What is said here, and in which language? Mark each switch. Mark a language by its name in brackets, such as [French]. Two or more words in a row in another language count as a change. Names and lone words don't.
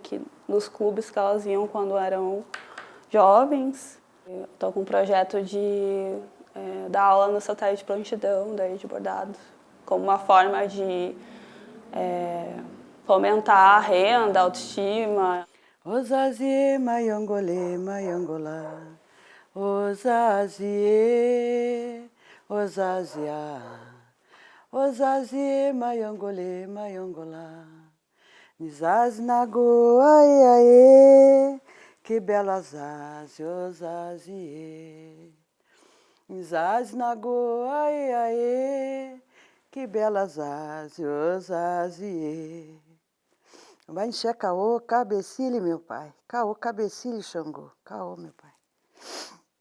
[Portuguese] Que dos clubes que elas iam quando eram jovens. Estou com um projeto de dar aula no satélite de prontidão, daí de bordado, como uma forma de fomentar a renda, a autoestima. Ozazie mayongole mayongola, ozazie, ozazia, ozazie mayongole mayongola, nizaz nago ai aê, que bela zazie, ozazie, nizaz nago ai aê, que bela zazie, ozazie. Vai encher caô, cabecilho, meu pai. Caô, cabecilho, Xangô. Caô, meu pai.